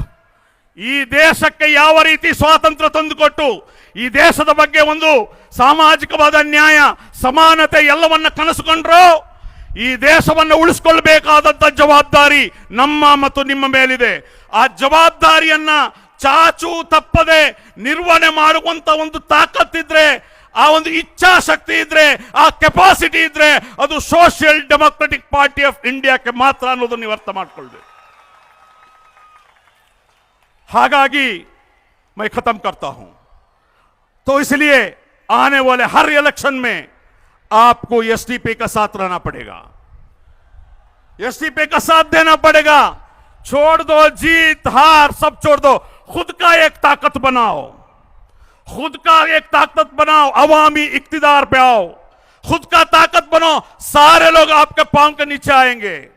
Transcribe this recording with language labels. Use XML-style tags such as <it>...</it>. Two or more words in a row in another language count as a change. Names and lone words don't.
<kn>ಈ ದೇಶಕ್ಕೆ ಯಾವ ರೀತಿ ಸ್ವಾತಂತ್ರ್ಯ ತಂದುಕೊಟ್ಟು ಈ ದೇಶದ ಬಗ್ಗೆ ಒಂದು ಸಾಮಾಜಿಕವಾದ ನ್ಯಾಯ, ಸಮಾನತೆ ಎಲ್ಲವನ್ನ ಕನಸುಕೊಂಡ್ರು ಈ ದೇಶವನ್ನು ಉಳಿಸಿಕೊಳ್ಳಬೇಕಾದಂತ ಜವಾಬ್ದಾರಿ ನಮ್ಮ ಮತ್ತು ನಿಮ್ಮ ಮೇಲಿದೆ. ಆ ಜವಾಬ್ದಾರಿಯನ್ನ ಚಾಚು ತಪ್ಪದೆ ನಿರ್ವಹಣೆ ಮಾಡುವಂತ ಒಂದು ತಾಕತ್ತಿದ್ರೆ, ಆ ಒಂದು ಇಚ್ಛಾಶಕ್ತಿ ಇದ್ರೆ, ಆ ಕೆಪಾಸಿಟಿ ಇದ್ರೆ ಅದು ಸೋಷಿಯಲ್ ಡೆಮೋಕ್ರೆಟಿಕ್ ಪಾರ್ಟಿ ಆಫ್ ಇಂಡಿಯಾಕ್ಕೆ ಮಾತ್ರ ಅನ್ನೋದನ್ನು ನೀವು ಅರ್ಥ ಮಾಡ್ಕೊಳ್ಬೇಕು.</kn> <hi>हागागी मैं खत्म करता हूं। तो इसलिए आने वाले हर इलेक्शन में आपको एसडीपी का साथ रहना पड़ेगा, एसडीपी का साथ देना पड़ेगा। छोड़ दो जीत हार सब छोड़ दो, खुद का एक ताकत बनाओ, खुद का एक ताकत बनाओ, अवामी इक्तिदार पे आओ, खुद का ताकत बनो, सारे लोग आपके पांव के नीचे आएंगे।</hi>